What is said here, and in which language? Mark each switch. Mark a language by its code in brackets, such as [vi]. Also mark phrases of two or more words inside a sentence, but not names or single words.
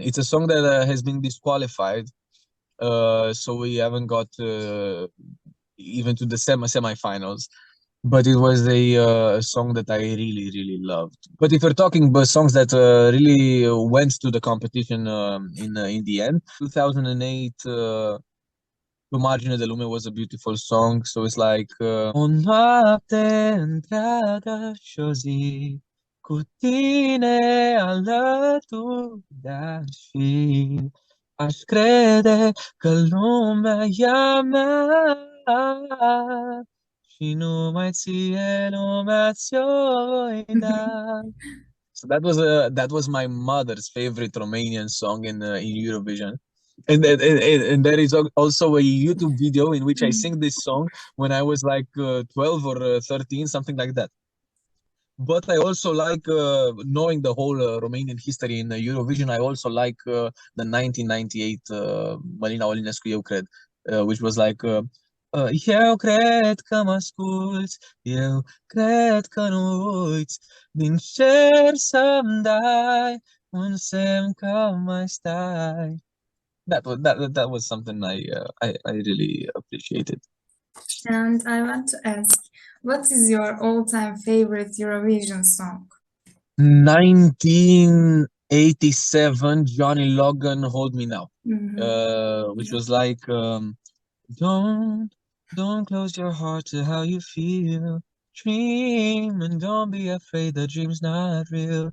[en] It's a song that has been disqualified, so we haven't got even to the semifinals. But it was a song that I really, really loved. But if you're talking about songs that really went to the competition in the end, 2008. [ro] Pe margine de lume [en] was a beautiful song, so it's like [ro] o noapte întreagă și-o zi cu tine alături de-aș fi. Aș crede că lumea e a mea și numai ție lumea ți-o voi da. [en] So that was my mother's favorite Romanian song in Eurovision. And there is also a YouTube video in which I sing this song when I was like 12 or 13, something like that. But I also like, knowing the whole Romanian history in Eurovision, I also like the 1998 Mălina Olinescu, Eu cred, which was like, [ro] eu cred că mă asculți, eu cred că nu uiți, din cer să-mi dai un semn că mai stai. [en] That was something I really appreciated. And I want to ask, what is your all-time favorite Eurovision song? 1987 Johnny Logan, Hold Me Now, which was like, don't close your heart to how you feel, dream and don't be afraid the dream's not real.